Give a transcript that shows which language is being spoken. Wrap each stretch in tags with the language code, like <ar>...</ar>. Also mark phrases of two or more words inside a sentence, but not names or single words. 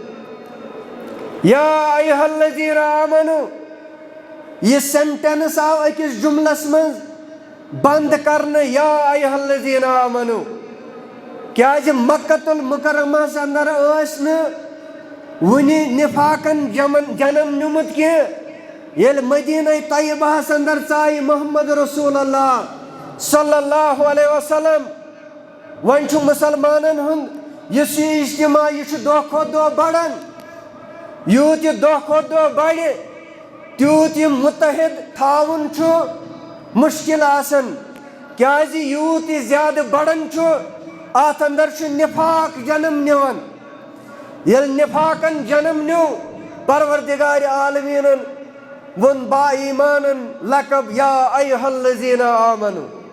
<ar>یا ایہا الذین آمنوا</ar> <ks>یہ سینٹینس آو اکس جملس من بند کرنے</ks> <ar>یا ایہا الذین آمنوا</ar> <ks>کیاز مکۃ المکرمہ اندر ٲس نہٕ ونہِ نفاقن جنم نیومت کی ییٚلہِ مدینہ طیبہس اندر ژایہِ محمد رسول اللہ</ks> <ar>صلی اللہ علیہ وسلم</ar> <ks>وۄنۍ چھُ مسلمانن ہُنٛد یُس یہ اجتماع یہ چھُ دۄہ کھۄتہٕ دۄہ بڑان یوٗت یہِ دۄہ کھۄتہٕ دۄہ بڑِ تیوٗت یہِ متحد تھاوُن چھُ مشکل آسان کیازِ یوٗت یہِ زیادٕ بڑان چھُ اتھ اندر چھُ نفاق جنم نِوان ییٚلہِ نفاقن جنم نیوٗ پروردگار عالمیٖنن ووٚن با ایمانن لقب</ks> <ar>یا ایہا الذین آمنوا</ar>